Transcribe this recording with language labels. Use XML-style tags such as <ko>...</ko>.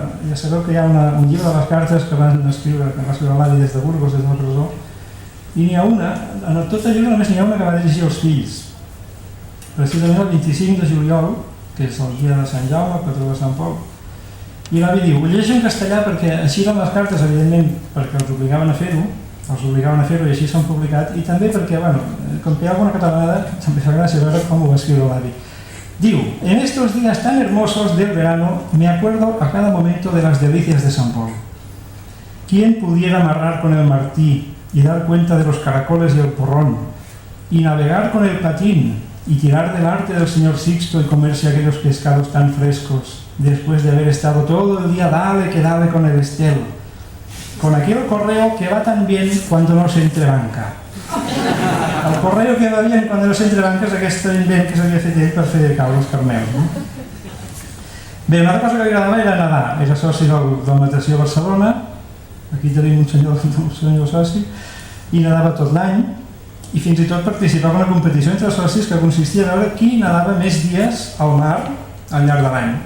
<ca>Ja sabeu que hi ha un llibre de les cartes que va escriure l'avi des de Burgos, des de la presó, i n'hi ha una, en tot el llibre només n'hi ha una que va dirigir als fills, precisament el 25 de juliol, que és el dia de Sant Jaume, patró de Sant Pol, i l'avi diu, ho llegeixo en castellà perquè així eren les cartes, evidentment, perquè els obligaven a fer-ho, i així s'han publicat, i també perquè, bueno, com que hi ha alguna catalanada, també fa gràcia veure com ho va escriure l'avi. Diu,</ca> <es>en estos días tan hermosos del verano, me acuerdo a cada momento de las delicias de San Pol. ¿Quién pudiera amarrar con el martí y dar cuenta de los caracoles y el porrón, y navegar con el patín, y tirar del arte del señor Sixto y comerse aquellos pescados tan frescos, después de haber estado todo el día dale que dale con el estel? Con aquel correo que va tan bien cuando no se entrebanca. El correo que va bien cuando no se entrebanca</es> <ca>és aquest invent que s'havia fet ell per fer caure els carmeus. Bé, una altra cosa que li agradava era nedar. Era soci del Natació Barcelona, aquí tenim un senyor soci, i nedava tot l'any, i fins i tot participava en una competició entre socis que consistia a veure qui nedava més dies al mar al llarg de l'any.</ca>